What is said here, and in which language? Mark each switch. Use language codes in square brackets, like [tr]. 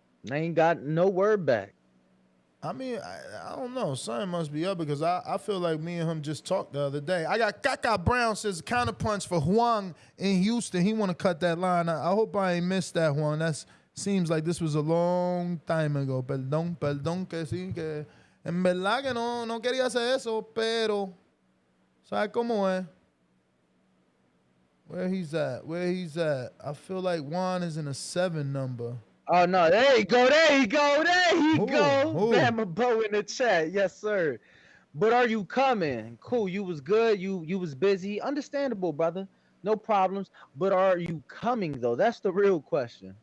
[en] I ain't got no word back. I mean, I don't know. Something must be up, because I feel like me and him just talked the other day. I got Kaka Brown says counterpunch for Huang in Houston. He want to cut that line. I hope I ain't missed that, Juan. That seems like this was a long time ago. [es] Perdón que sí, que en verdad que no quería hacer eso, pero ¿sabes cómo es? [en] Where he's at? I feel like Juan is in a 7 number. Oh, no. There you go. Bama Bo in the chat. Yes, sir. But are you coming? Cool. You was good. You was busy. Understandable, brother. No problems. But are you coming, though? That's the real question.